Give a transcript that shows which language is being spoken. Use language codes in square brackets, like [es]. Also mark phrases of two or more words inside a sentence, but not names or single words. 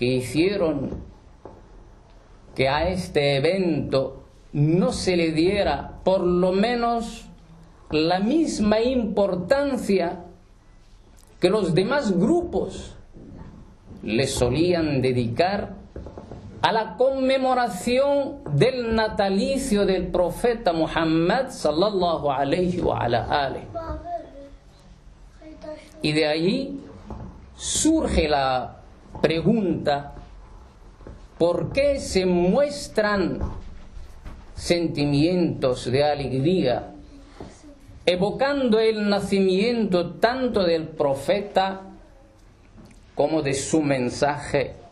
[es] hicieron que a este evento no se le diera por lo menos la misma importancia que los demás grupos le solían dedicar a la conmemoración del natalicio del profeta Muhammad [ar] صلى الله عليه وعلى آله. [es] Y de allí surge la pregunta: ¿por qué se muestran sentimientos de alegría evocando el nacimiento tanto del profeta como de su mensaje,